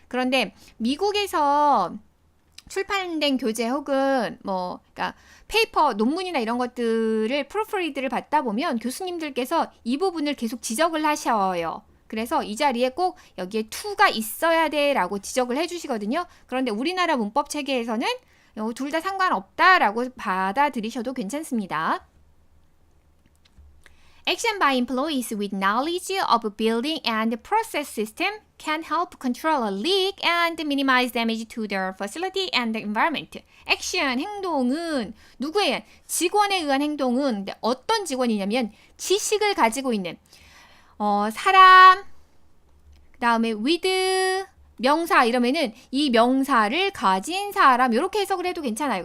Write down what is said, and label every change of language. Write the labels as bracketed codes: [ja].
[ko] 그런데 미국에서 출판된 교재 혹은 그러니까 페이퍼, 논문이나 이런 것들을 프루프리드를 받다 보면 교수님들께서 이 부분을 계속 지적을 하셔요. 그래서 이 자리에 꼭 여기에 to가 있어야 돼라고 지적을 해주시거든요. 그런데 우리나라 문법 체계에서는 둘 다 상관없다라고 받아들이셔도 괜찮습니다. [en] Action by employees with knowledge of building and process system can help control a leak and minimize damage to their facility and the environment. [ko] 액션, 행동은 누구에 의한? 직원에 의한 행동은 어떤 직원이냐면 지식을 가지고 있는 사람, 그 다음에 with, 명사 이러면은 이 명사를 가진 사람 이렇게 해석을 해도 괜찮아요.